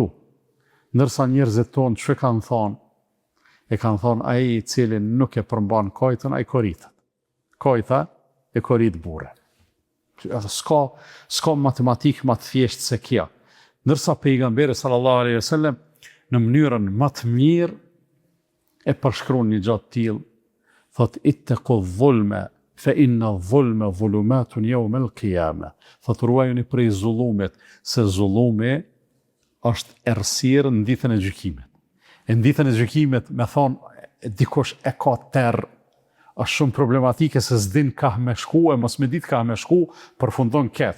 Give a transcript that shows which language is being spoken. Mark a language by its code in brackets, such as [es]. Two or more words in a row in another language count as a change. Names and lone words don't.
[sq] Ndërsa njerëzit tonë që kanë thonë, e kanë thonë ai i cili nuk e përmban kojtën, ai korritet. Kojta e korrit burre. S'ka matematikë më të thjeshtë se kjo. Ndërsa pejgamberi [ar] صلى الله عليه وسلم [sq] në mënyrën më të mirë e përshkruan një gjatë tillë, thotë [ar] اتقوا الظلم فإن الظلم ظلمات يوم القيامة. [sq] Thotë ruajuni prej zullumit, se zullumi është errësirë në ditën e gjykimit. E në ditën e gjykimit, me thonë, dikush e ka terr, është shumë problematike se s'din ka me shku, e mos me dit ka me shku, përfundon keq.